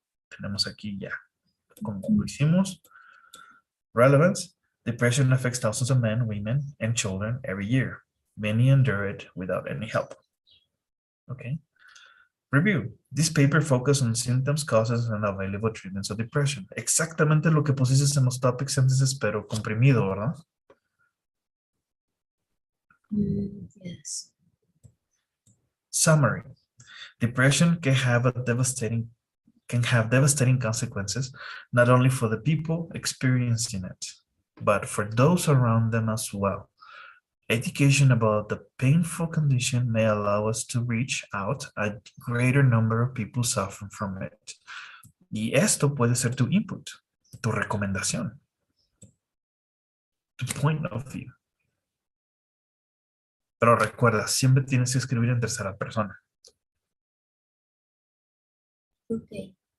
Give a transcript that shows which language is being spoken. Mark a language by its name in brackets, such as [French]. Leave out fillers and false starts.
[Spanish] Tenemos aquí ya, como lo hicimos. [English] Relevance, depression affects thousands of men, women, and children every year. Many endure it without any help. Okay. Review. This paper focus on symptoms, causes, and available treatments of depression. [Spanish] Exactamente lo que pusiste en los topic sentences, pero comprimido, ¿verdad? [English] Yes. Summary. Depression can have devastating consequences, not only for the people experiencing it, but for those around them as well. Education about the painful condition may allow us to reach out a greater number of people suffering from it. [Spanish] Y esto puede ser tu input, tu recomendación, tu [English] point of view. [Spanish] Pero recuerda, siempre tienes que escribir en tercera persona. [English] Okay.